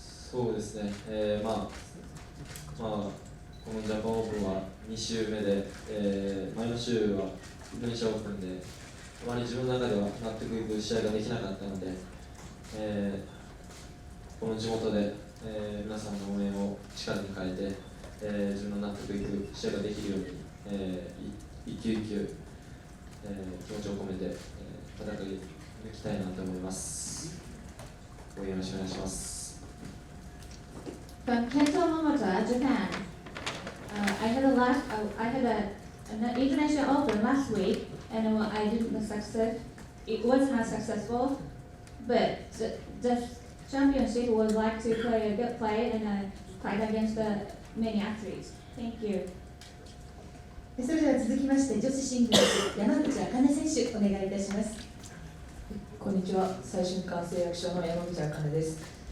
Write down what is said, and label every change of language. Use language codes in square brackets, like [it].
[ja] そうですね。このジャパンオープンは2週目で、前の週はインドネシアオープンで、あまり自分の中では納得いく試合ができなかったので、この地元で、皆さんの応援を力に変えて、自分の納得いく試合ができるように、一球一球、気持ちを込めて、戦い抜きたいなと思います。応援よろしくお願いします。 [en] From Kento, MOMOTA, Japan. I had an international open last week, and I didn't success. It was not successful, but the championship would like to play a good play and fight against the many athletes. Thank you. [ja] それでは続きまして女子シングルス山口茜選手お願いいたします。こんにちは、最春館製薬所の山口茜です。